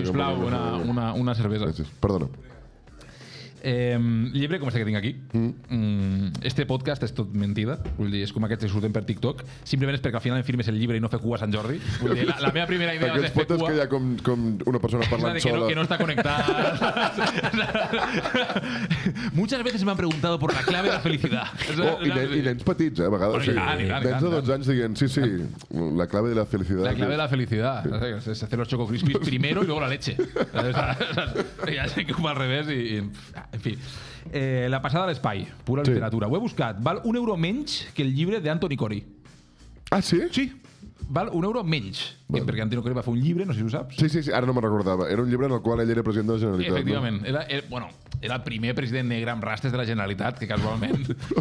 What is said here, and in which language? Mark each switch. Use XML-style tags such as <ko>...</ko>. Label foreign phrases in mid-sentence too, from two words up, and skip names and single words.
<ca>Sisplau, una cervesa. Perdona. Llibre com este que tinc aquí. Este podcast és tot mentida. Vull dir, és com aquests que surten per TikTok. Simplement és perquè al final em firmes el llibre i no fer cua a Sant Jordi. Vull dir, la meva primera idea és fer cua. Que hi ha com una persona parlant sola.</ca> <es>Que no está conectada. Muchas veces me han preguntado por la clave de la felicidad.</es> <ca>I nens petits, a vegades. Nens de 12 anys dient, sí,</ca> <es>la clave de la felicidad. La clave de la felicidad. Es hacer los Choco Crispies primero y luego la leche. Ya sé que va al revés y...</es> <ca>En fi, La passada a l'espai, pura literatura. Ho he buscat. Val €1 menys que el llibre d'Anthony Cory. Ah, sí? Sí. Val €1 menys. Perquè Anthony Cory va fer un llibre, no sé si ho saps. Sí, ara no me'n recordava. Era un llibre en el qual ell era president de la Generalitat. Efectivament. Era el primer president negre amb rastres de la Generalitat, que casualment...</ca>